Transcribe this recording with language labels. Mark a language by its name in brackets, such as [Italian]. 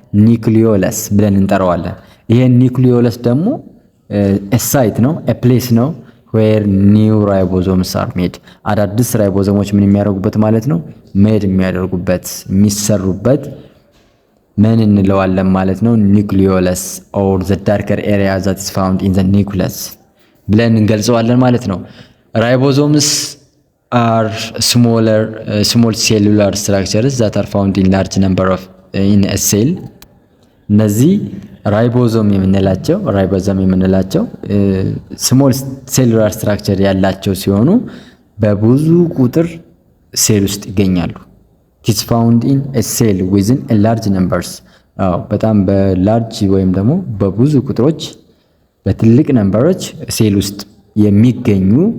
[Amharic] ኒክሊዮለስ ብለን እንጠራዋለን። ይሄ ኒክሊዮለስ ደግሞ ሳይት ነው፣ ፕሌስ ነው [English] where new ribosomes are made [Amharic] አዳዲስ ራይቦዞሞች ምን የሚያደርጉበት ማለት ነው? ሜድ የሚያደርጉበት የሚሰሩበት ምን እንለዋለን ማለት ነው? [English] ኒክሊዮለስ or the darker area that is found in the nucleus [Amharic] ብለን እንገልጸዋለን ማለት ነው። [English] ራይቦዞምስ are small cellular structures that are found in large number of in a cell. [Amharic] እነዚህ ራይቦዞም የምንላቸው [English] small cellular structure [Amharic] ያላቸው ሲሆኑ በብዙ ቁጥር ሴል ውስጥ ይገኛሉ። [English] it is found in a cell within a large numbers [Amharic] በጣም በላርጅ ወይም ደግሞ በብዙ ቁጥሮች በትልቅ ነምበሮች ሴል ውስጥ የሚገኙ